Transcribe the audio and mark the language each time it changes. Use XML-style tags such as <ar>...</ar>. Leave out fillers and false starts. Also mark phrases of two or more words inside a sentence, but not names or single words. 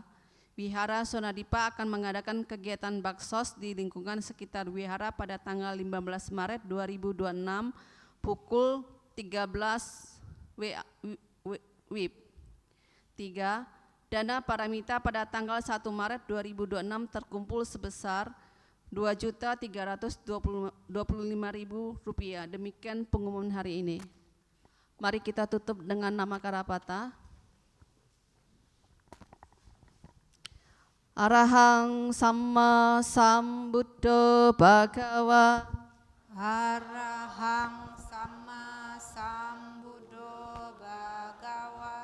<id>Wihara Sonadipa akan mengadakan kegiatan baksos di lingkungan sekitar wihara pada tanggal 15 Maret 2026 pukul 13 WIB. 3. Dana paramita pada tanggal 1 Maret 2026 terkumpul sebesar Rp2.325.000. Demikian pengumuman hari ini. Mari kita tutup dengan nama Karapata.</id> <pi>Arahang Samma Sambuddho Bhagawa. Arahang Sama Sambuddho Bhagawa.</pi>